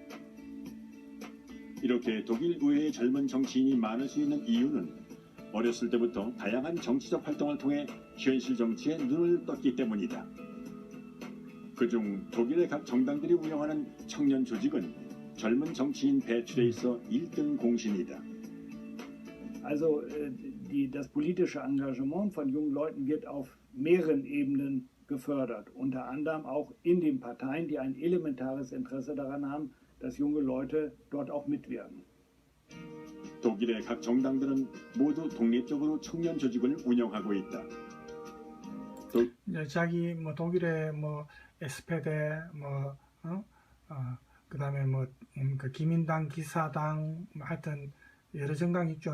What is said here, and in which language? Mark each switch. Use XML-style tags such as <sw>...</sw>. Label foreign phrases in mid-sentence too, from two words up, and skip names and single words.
<ko>이렇게 독일 의회의 젊은 정치인이 많을 수 있는 이유는 어렸을 때부터 다양한 정치적 활동을 통해 현실 정치에 눈을 떴기 때문이다. 그중 독일의 각 정당들이 운영하는 청년 조직은 젊은 정치인 배출에 있어 1등 공신이다.</ko> <de>Also das politische Engagement von jungen Leuten wird auf mehreren Ebenen gefördert, unter anderem auch in den Parteien, die ein elementares Interesse daran haben, dass junge Leute dort auch mitwirken.</de> <ko>독일의 각 정당들은 모두 독립적으로 청년 조직을 운영하고 있다. 이제 자기 뭐 독일의 뭐 SPD 그다음에 그 기민당, 기사당 하여튼 여러 정당이 있죠.</ko>